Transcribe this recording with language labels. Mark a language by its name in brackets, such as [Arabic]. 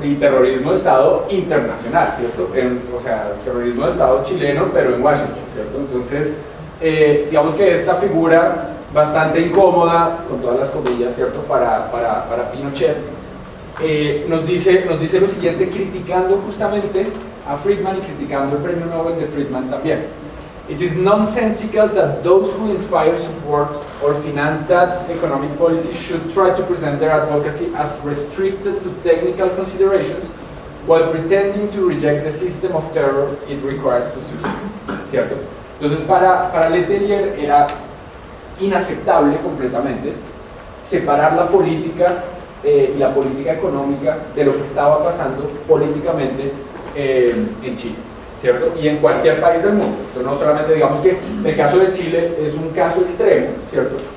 [Spanish] Y terrorismo de Estado internacional, ¿cierto? O sea, terrorismo de Estado chileno, pero en Washington, ¿cierto? Entonces, digamos que esta figura bastante incómoda, con todas las comillas, ¿cierto? Para Pinochet, nos dice lo siguiente, criticando justamente a Friedman y criticando el premio Nobel de Friedman también. [English] It is nonsensical that those who inspire, support, or finance that economic policy should try to present their advocacy as restricted to technical considerations while pretending to reject the system of terror it requires to succeed. [Spanish] ¿Cierto? Entonces, para Letelier era inaceptable completamente separar la política y la política económica de lo que estaba pasando políticamente en Chile, ¿cierto? Y en cualquier país del mundo. Esto no solamente, digamos que el caso de Chile es un caso extremo, ¿cierto?